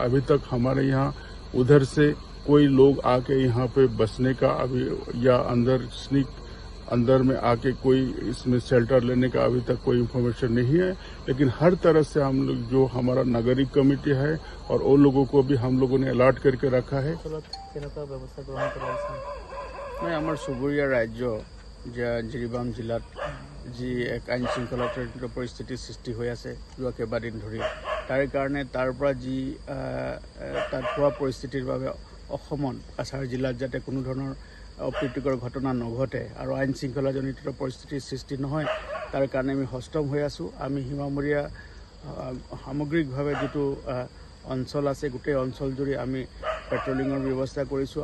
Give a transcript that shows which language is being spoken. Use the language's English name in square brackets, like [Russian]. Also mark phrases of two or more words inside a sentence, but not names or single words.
[Hindi] अभी तक हमारे यहाँ उधर से कोई लोग आके यहाँ पे बसने का अभी या अंदर में आके कोई इसमें शेल्टर लेने का अभी तक कोई इन्फॉर्मेशन नहीं है, लेकिन हर तरह से हम लोग जो हमारा नागरिक कमेटी है और वो लोगों को भी हम लोगों ने अलर्ट करके रखा है। [Assamese] মই আমাৰ চুবুৰীয়া ৰাজ্য জিৰিবাম জিলাত যি এক আইন শৃংখলাজনিত পৰিস্থিতি সৃষ্টি হৈ আছে जोৱা কেইবাদিন ধৰি, তাৰ কাৰণে তাৰ পৰা যি তাত হোৱা পৰিস্থিতিৰ বাবে অসমত কাছাৰ জিলাত যাতে কোনো ধৰণৰ অপ্ৰীতিকৰ ঘটনা নঘটে আৰু আইন শৃংখলাজনিত পৰিস্থিতিৰ সৃষ্টি নহয়, তাৰ কাৰণে আমি সষ্টম হৈ আছো। আমি সীমামূৰীয়া সামগ্ৰিকভাৱে যেটো অঞ্চল আছে, গোটেই অঞ্চল জুৰি আমি পেট্ৰলিঙৰ ব্যৱস্থা কৰিছোঁ।